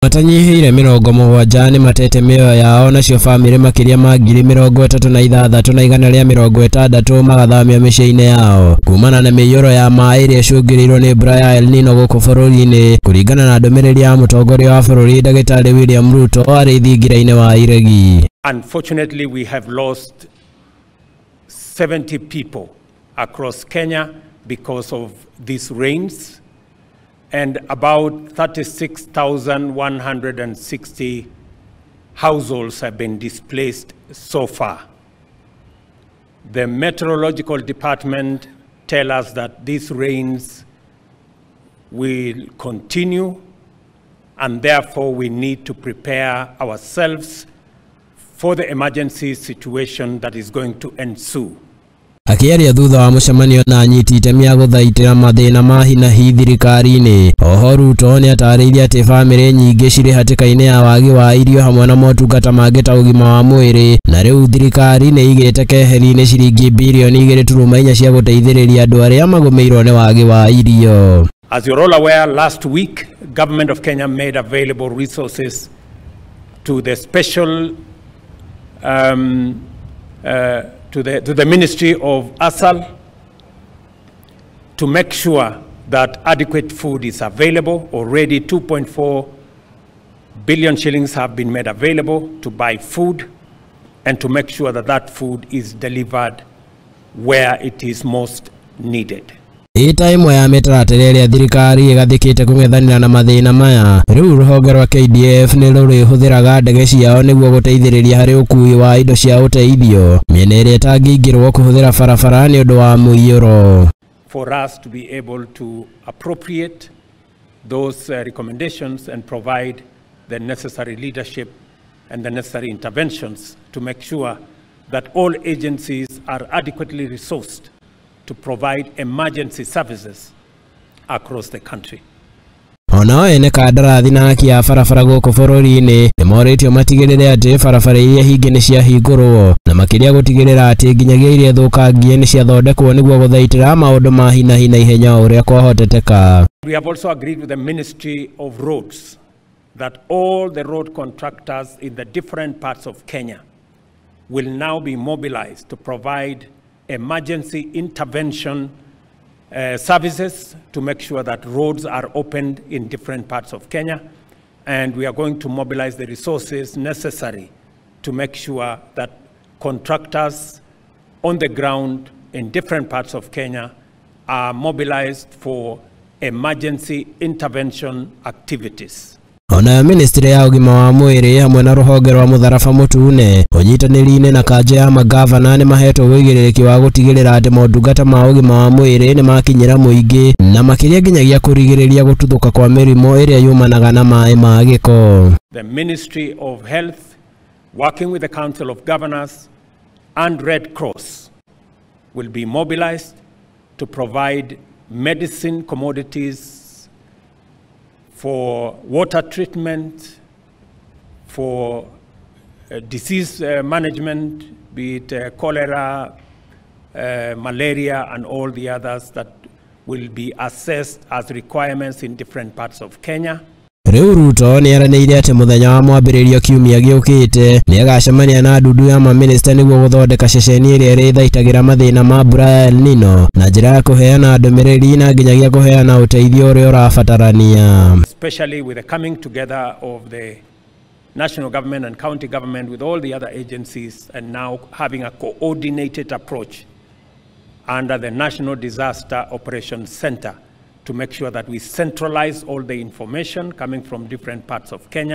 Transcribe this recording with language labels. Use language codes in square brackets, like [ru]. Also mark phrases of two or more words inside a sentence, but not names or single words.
[ki] Matanyihire 70 ni matete mioyo yao nacio family makiria ma 36,000 na igana ria 60 magathamia miciĩ-inĩ yao kumana na mĩiyũro ya maĩ iria icũngĩrĩirwo nĩ mbura ya El Nino gũkũ bũrũri-inĩ kũringana na ndũmĩrĩri ya mũtongoria wa bũrũri Ndagĩtarĩ William Ruto arĩ thingira-inĩ wa iregi. [en] Unfortunately, we have lost 70 people across Kenya because of these rains, and about 36,160 households have been displaced so far. The meteorological department tell us that these rains will continue, and therefore we need to prepare ourselves for the emergency situation that is going to ensue. [ki] Akiaria thutha wa mũcemanio na anyiti itemi a gũthaitĩra mathĩna ma hi na hi thirikari-inĩ, oho Ruto nĩ atarĩirie atĩ famĩlĩ nyingĩ cirĩ hatĩka-inĩ ya wagi wa irio hamwe na motungata mangĩ ta ũgima wa mwĩrĩ, na rĩu thirikari nĩ igĩte keheri-inĩ ciringi bilioni 2.4 cia gũteithĩrĩria andũ arĩa magũmĩirwo nĩ wagi wa irio. [en] As you're all aware, last week, Government of Kenya made available resources to the special to the Ministry of ASAL to make sure that adequate food is available. Already 2.4 billion shillings have been made available to buy food and to make sure that that food is delivered where it is most needed. [ki] Ita imwe ya mĩtaratara ĩrĩa thirikari ĩgathĩkĩte kũng'ethanĩra na mathĩna maya, rĩu rũhonge rwa KDF nĩ rũrĩhũthĩraga ndege ciao nĩguo gũteithĩrĩria harĩ ũkui wa indo cia ũteithio mĩena ĩrĩa ĩtangĩingĩrwo kũhũthĩra barabara nĩ ũndũ wa mũiyũro. [en] For us to be able to appropriate those recommendations and provide the necessary leadership and the necessary interventions to make sure that all agencies are adequately resourced to provide emergency services across the country. [ki] Ona ene kandarathi na haki ya barabara gũkũ bũrũri-inĩ nĩ moretio matigĩrĩre atĩ barabara iria hinge nĩ ciahingũrwo na makĩria gũtigĩrĩra atĩ nginyagia iria thũkangie nĩ ciathondekwo nĩguo gũthaitĩra maũndũ ma hi na ihenya ũrĩa kwahoteteka. [en] We have also agreed with the Ministry of Roads that all the road contractors in the different parts of Kenya will now be mobilized to provide emergency intervention services to make sure that roads are opened in different parts of Kenya, and we are going to mobilize the resources necessary to make sure that contractors on the ground in different parts of Kenya are mobilized for emergency intervention activities. [ki] Ona ministry ya ũgima wa mwĩrĩ hamwe na rũhonge rwa mũtharaba mũtune ũnyitanĩri-inĩ na kanja ya magavana nĩ mahetwo wĩigĩrĩrĩki wa gũtigĩrĩra atĩ motungata ma ũgima wa mwĩrĩ nĩ makinyĩra mũingĩ na makĩria nginyagia kũrigĩrĩria gũtuthũka kwa mĩrimũ ĩrĩa yumanaga na maĩ ma gĩko. [en] The Ministry of Health, working with the Council of Governors and Red Cross, will be mobilized to provide medicine commodities for water treatment, for disease management, be it cholera, malaria, and all the others that will be assessed as requirements in different parts of Kenya. [ki] Rĩu Ruto nĩ aranĩire atĩ mũthenya wa mwambĩrĩrio kiumia gĩũkĩte nĩ agacemania na ndundu ya maminista nĩguo gũthondeka ceceni ĩrĩa ĩrĩthaitagĩra mathĩna ma mbura ya El Nino na njĩra ya kũheana ndũmĩrĩri na nginyagia kũheana ũteithio ũrĩa ũrabatarania. [en] Especially with the coming together of the national government and county government with all the other agencies, and now having a coordinated approach under the National Disaster Operations Center to make sure that we centralize all the information coming from different parts of Kenya.